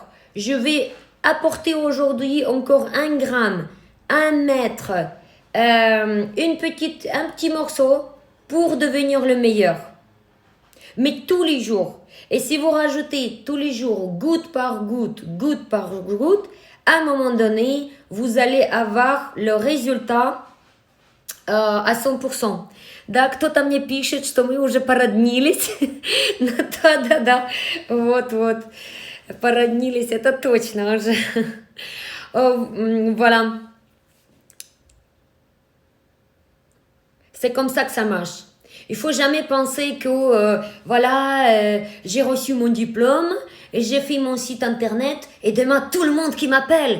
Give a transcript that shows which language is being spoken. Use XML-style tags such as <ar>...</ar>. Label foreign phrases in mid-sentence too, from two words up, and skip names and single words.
<fr>Je vais apporter aujourd'hui encore 1 gramme, 1 mètre, un petit morceau pour devenir le meilleur. » Mais tous les jours. Et si vous rajoutez tous les jours, goutte par goutte, à un moment donné, vous allez avoir le résultat à 100%.</fr> <ru>Да, кто-то мне пишет, что мы уже породнились. Ну да. Вот. Породнились, это точно уже.</ru> <fr>Voilà. C'est comme ça que ça marche. Il faut jamais penser que, j'ai reçu mon diplôme, et j'ai fait mon site internet, et demain, tout le monde qui m'appelle.</fr>